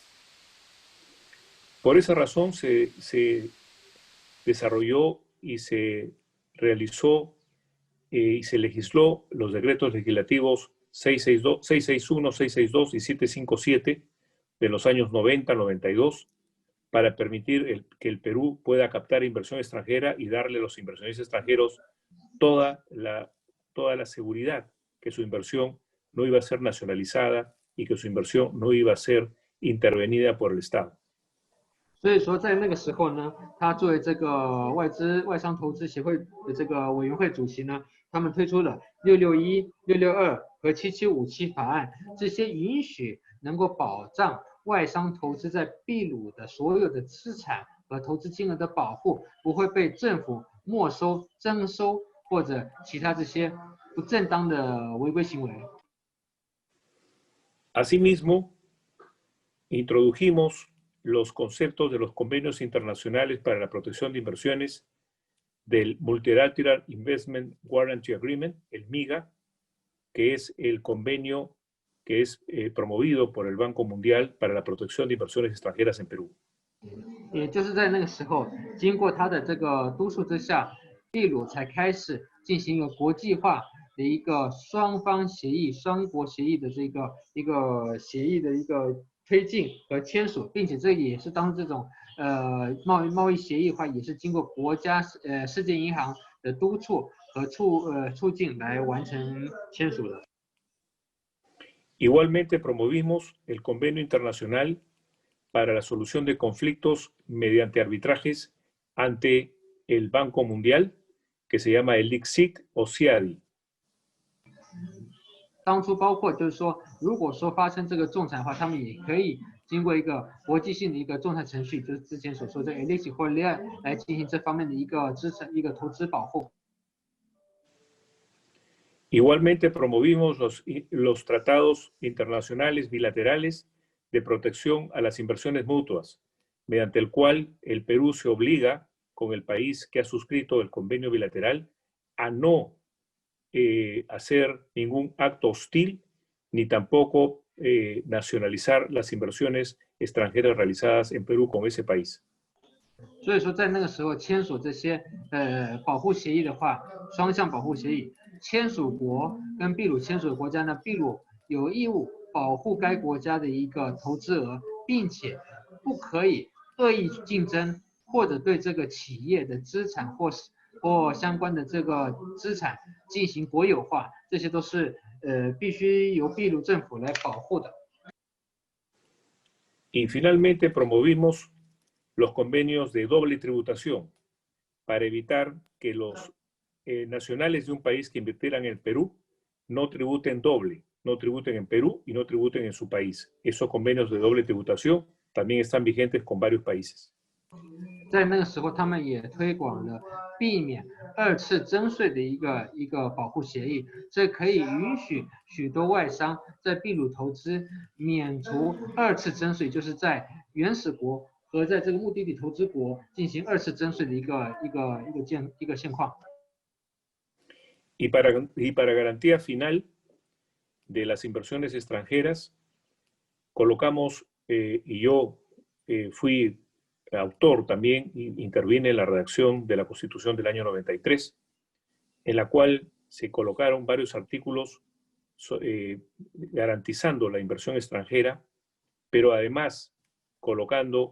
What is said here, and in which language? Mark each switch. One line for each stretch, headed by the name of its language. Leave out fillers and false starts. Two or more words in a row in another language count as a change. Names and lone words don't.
Spanish: Por esa razón se desarrolló y se realizó y se legisló los decretos legislativos 661, 662 y 757 de los años 90-92 para permitir que el Perú pueda captar inversión extranjera y darle a los inversionistas extranjeros toda la seguridad que su inversión no iba a ser nacionalizada y que su inversión no iba a ser intervenida por el Estado.
Chinese: 所以说在那个时候呢，他作为这个外商投资协会的这个委员会主席呢，他们推出了661、662和7757法案，这些允许能够保障外商投资在秘鲁的所有的资产和投资金额的保护，不会被政府没收、征收或者其他这些不正当的违规行为。
Spanish: Asimismo, introdujimos los conceptos de los convenios internacionales para la protección de inversiones del Multilateral Investment Guarantee Agreement, el MIGA, que es el convenio que es promovido por el Banco Mundial para la protección de inversiones extranjeras en Perú.
Chinese: 也就是在那个时候，经过他的这个督促之下，秘鲁才开始进行一个国际化的一个双方协议、双国协议的这个一个协议的一个推进和签署，并且这也是当这种贸易协议的话，也是经过国家世界银行的督促和促进来完成签署的。
Spanish: Igualmente promovimos el Convenio Internacional para la Solución de Conflictos mediante arbitrajes ante el Banco Mundial, que se llama el ICSID o CIADI.
Chinese: 当初包括就是说，如果说发生这个仲裁的话，他们也可以经过一个国际性的一个仲裁程序，就是之前所说的 ELIX 或 LIA 来进行这方面的一个投资保护。
Spanish: Igualmente promovimos los tratados internacionales bilaterales de protección a las inversiones mutuas, mediante el cual el Perú se obliga con el país que ha suscrito el convenio bilateral a no hacer ningún acto hostil ni tampoco nacionalizar las inversiones extranjeras realizadas en Perú con ese país.
Chinese: 所以说，在那个时候签署这些保护协议的话，双向保护协议，签署国跟秘鲁签署的国家呢，秘鲁有义务保护该国家的一个投资额，并且不可以恶意竞争或者对这个企业的资产或相关的这个资产进行国有化，这些都是必须由秘鲁政府来保护的。
Spanish: Y finalmente promovimos los convenios de doble tributación para evitar que los nacionales de un país que invirtieran en el Perú no tributen doble, no tributen en Perú y no tributen en su país. Esos convenios de doble tributación también están vigentes con varios países.
Chinese: 在那个时候，他们也推广了避免二次征税的一个保护协议，这可以允许许多外商在秘鲁投资免除二次征税，就是在原始国和在这个目的地投资国进行二次征税的一个现况。
Spanish: Y para garantía final de las inversiones extranjeras, colocamos, y yo fui autor también, intervine en la redacción de la Constitución del año 93, en la cual se colocaron varios artículos garantizando la inversión extranjera, pero además colocando